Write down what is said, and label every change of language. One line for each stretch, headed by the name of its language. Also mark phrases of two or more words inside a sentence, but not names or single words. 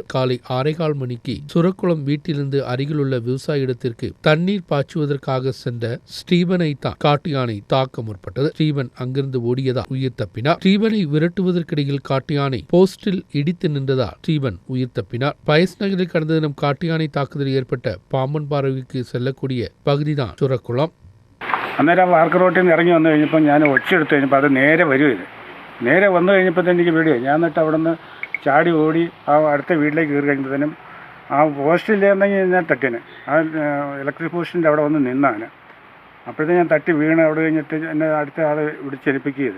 Tamil: காலை 6:15 மணிக்கு சுரக்குளம் வீட்டிலிருந்து அருகிலுள்ள விவசாயிடத்திற்கு தண்ணீர் பாய்ச்சுவதற்காக சென்ற ஸ்டீவனை தான் காட்டு யானை தாக்க முற்பட்டது. ஸ்டீவன் அங்கிருந்து ஓடியதால் உயிர் தப்பினார். ஸ்டீவனை விரட்டுவதற்கிடையில் காட்டு யானை போஸ்டில் இடித்து நின்றதால் ஸ்டீவன் உயிர் தப்பினார். பயஸ் நகரில் கடந்த தினம் காட்டு யானை தாக்குதல் ஏற்பட்ட பாம்பன்பாறைக்கு செல்லக்கூடிய பகுதிதான் சுரக்குளம்.
Malayalam: അന്നേരം വാർക്ക് റോട്ടിൽ നിന്ന് ഇറങ്ങി വന്നു കഴിഞ്ഞപ്പോൾ ഞാൻ ഒച്ചയെടുത്ത് കഴിഞ്ഞപ്പോൾ അത് നേരെ വരുമായിരുന്നു. നേരെ വന്നു കഴിഞ്ഞപ്പോൾ തന്നെ എനിക്ക് പേടിയായി. ഞാൻ എന്നിട്ട് അവിടെ നിന്ന് ചാടി ഓടി ആ അടുത്ത വീട്ടിലേക്ക് കയറി കഴിഞ്ഞപ്പോഴത്തേനും ആ പോസ്റ്റില്ലെന്നെങ്കിൽ ഞാൻ തട്ടിന് ആ ഇലക്ട്രിക് പോസ്റ്റിൻ്റെ അവിടെ വന്ന് നിന്നാണ്. അപ്പോഴത്തേക്കും ഞാൻ തട്ടി വീണ് അവിടെ കഴിഞ്ഞിട്ട് എന്നെ അടുത്ത ആൾ വിളിച്ചെലിപ്പിക്കുകയത്.